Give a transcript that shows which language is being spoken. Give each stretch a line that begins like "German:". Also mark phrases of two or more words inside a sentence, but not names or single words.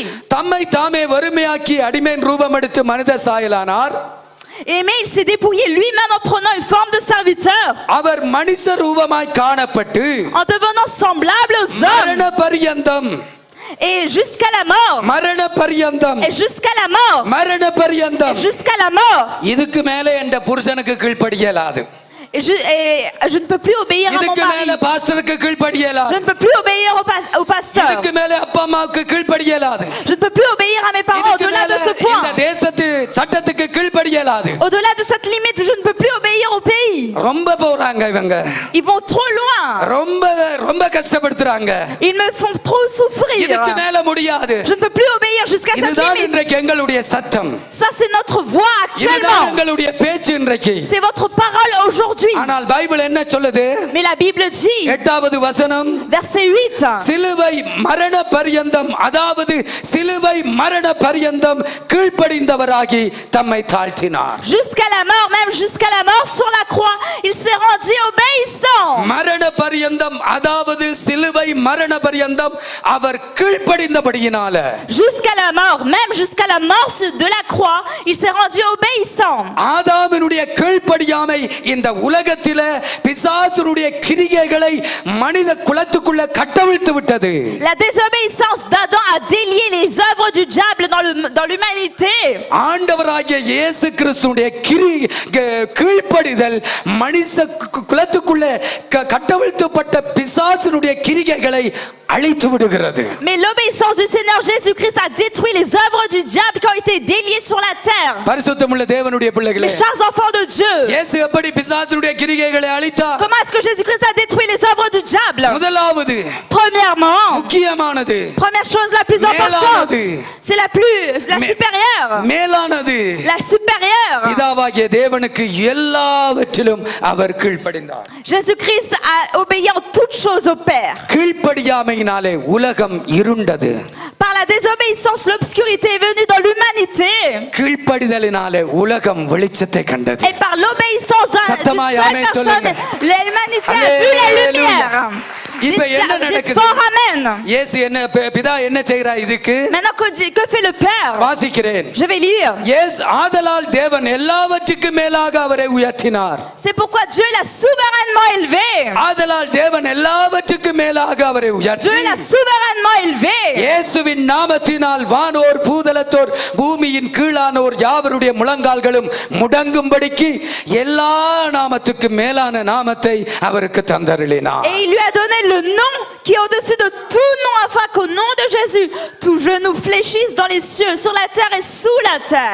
Tamil: தம்மை தாமே வறுமையாக்கி அடிமையின் ரூபம் எடுத்து மனித சாயலானார்.
French: Mais il s'est dépouillé lui-même en prenant une forme de serviteur.
Tamil: அவர் மனுஷ ரூபமாய் காணப்பட்டு
French: en devenant semblable aux hommes.
Tamil: மரண பரியந்தம்.
French: Et jusqu'à la mort.
Tamil: மரண பரியந்தம்.
French: Et jusqu'à la mort.
Tamil: மரண பரியந்தம்.
French: Et jusqu'à la mort.
Tamil: இதுக்கு மேலே என்ற புருஷனுக்கு கீழ்ப்படியலாது.
French: Et je ne peux plus obéir à mon
Tamil: இதுக்கு மேலே
French: mari.
Tamil: பாஸ்டருக்கு கீழ்ப்படியலாது.
French: Je ne peux plus obéir au pasteur.
Tamil: இதுக்கு மேலே அப்பா அம்மாவுக்கு கீழ்ப்படியலாது.
French: Je ne peux plus obéir à mes parents au-delà de ce point.
Tamil: இந்த தேசத்து சட்டத்துக்கு கீழ்ப்படியலாது.
French: Au-delà de cette limite, je ne peux plus obéir au pays.
Tamil: ரொம்ப போறாங்க இவங்க.
French: Ils vont trop loin.
Tamil: ரொம்ப கஷ்டப்படுத்துறாங்க.
French: Ils me font trop souffrir.
Tamil: இதுக்கு மேலே முடியாது.
French: Je ne peux plus obéir jusqu'à cette
Tamil: இதுதான்
French: limite.
Tamil: இன்றைக்கு எங்களுடைய சத்தம்.
French: Ça c'est notre voix actuellement.
Tamil: இதுதான் எங்களுடைய பேச்சு இன்றைக்கு.
French: C'est votre parole aujourd'hui.
Tamil: ஆனால் பைபிள் என்ன சொல்லுது?
French: Mais la Bible dit.
Tamil: 8வது வசனம்.
French: Verset 8.
Tamil: சிலுவை மரண பரியந்தம், அதாவது சிலுவை மரண பரியந்தம் கீழ்ப்படிந்தவராகி தம்மை தாழ்த்தினார்.
French: Jusqu'à la mort, même jusqu'à la mort sur la croix, il s'est rendu obéissant.
Tamil: மரண பரியந்தம், அதாவது சிலுவை மரண பரியந்தம் அவர் கீழ்ப்படிந்தபடியினால.
French: Jusqu'à la mort, même jusqu'à la mort de la croix, il s'est rendu obéissant.
Tamil: ஆதாமினுடைய கீழ்ப்படியாமை இந்த உலகத்தில பிசாசுடைய கிரியைகளை மனித குலத்துக்குள்ள கட்டவிழ்த்து விட்டது.
French: La désobéissance d'Adam a délié les œuvres du diable dans l'humanité.
Tamil: ஆண்டவராகிய இயேசு கிறிஸ்துவின் கீழ்ப்படிதல் மனித குலத்துக்குள்ள கட்டவிழ்த்தப்பட்ட பிசாசுடைய கிரியைகளை அழித்து விடுகிறது.
French: Mais l'obéissance du Seigneur Jésus-Christ a détruit les œuvres du diable qui ont été déliées sur la terre.
Tamil: பரிசுத்தமுள்ள தேவனுடைய பிள்ளைகளே,
French: mes chers enfants de Dieu,
Tamil: இயேசு எப்படி பிசாசுடைய கிரியைகளை அழித்தார்?
French: Comment est-ce que Jésus-Christ a détruit les œuvres du diable?
Tamil: முதலாவது,
French: premièrement,
Tamil: முக்கியமானது,
French: première chose la plus importante, c'est la supérieure,
Tamil: மேலானது,
French: la supérieure.
Tamil: பிதாவாகிய தேவனுக்கு எல்லாவற்றிலும் அவர் கீழ்ப்படிந்தார்.
French: Jésus-Christ a obéi en toutes choses au Père.
Tamil: கீழ்ப்படியாமையினாலே உலகம் இருண்டது.
French: Par la désobéissance, l'obscurité est venue dans l'humanité.
Tamil: கீழ்ப்படிதலினாலே உலகம் வெளிச்சத்தை கண்டது.
French: Et par l'obéissance d'une seule personne, l'humanité a vu la lumière.
Tamil: இப்ப என்ன நடக்குது? இயேசு என்ன, பிதா என்ன செய்கிறார் இதுக்கு?
French: Maintenant que fait le Père?
Tamil: வாசிக்கிறேன்.
French: Je vais lire.
Tamil: இயேசு ஆதலால் தேவன் எல்லாவற்றுக்கும் மேலாக அவரை உயர்த்தினார்.
French: C'est pourquoi Dieu l'a souverainement élevé.
Tamil: ஆதலால் தேவன் எல்லாவற்றுக்கும் மேலாக அவரை உயர்த்தி.
French: Dieu l'a souverainement élevé.
Tamil: இயேசுவின் நாமத்தினால் வானோர் பூதலத்தோர் பூமியின் கீழானோர் யாவருடைய முழங்கால்களும் முடங்கும்படிக்கு எல்லா நாமத்துக்கு மேலான நாமத்தை அவருக்கு தந்தருளினார்.
French: Et il lui a donné le nom qui est au-dessus de tout nom, afin qu'au nom de Jésus tout genou fléchisse dans les cieux, sur la terre et sous la terre.